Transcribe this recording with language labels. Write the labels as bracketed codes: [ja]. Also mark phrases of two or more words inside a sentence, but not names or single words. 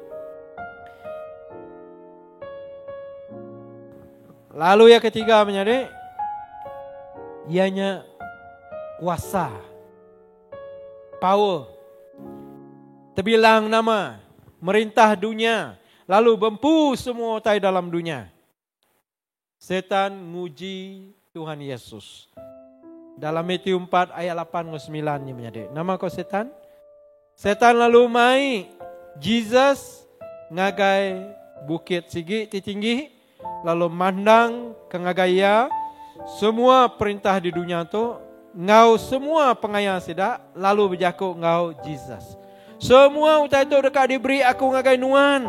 [iba] Lalu yang ketiga menjadi ianya kuasa, power, terbilang nama, merintah dunia, lalu bempu semua tai dalam dunia. Setan nguji Tuhan Yesus. Dalam Matius 4 ayat 8 ke 9 ni menjadi. Nama kau setan? Setan lalu mai Jesus ngagai bukit sigi ti tinggi, lalu mandang kengagaya semua perintah di dunia tu, ngau semua pengayang sidak, lalu berjaku ngau Jesus. Semua utai tu dekat diberi aku ngagai nuan.